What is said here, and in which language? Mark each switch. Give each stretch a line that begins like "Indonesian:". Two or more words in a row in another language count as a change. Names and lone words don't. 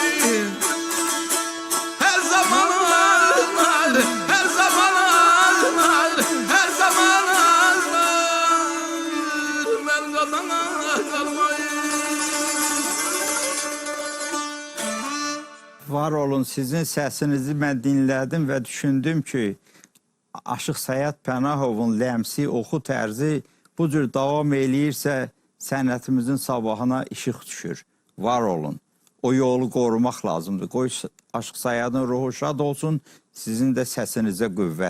Turkish: Her zaman ağlar, her zaman ağlar, her zaman ağlar. Ben kalana kalmayayım.
Azerbaijani: Var olun, sizin səsinizi mən dinlədim və düşündüm ki, Aşıq Səyid Pənahovun ləmsi, oxu tərzi bu cür davam eləyirsə, sənətimizin sabahına işıq düşür. Var olun. O yolu qorumaq lazımdır. Qoy Aşıq Səyidin ruhu şad olsun, sizin də səsinizə qüvvət.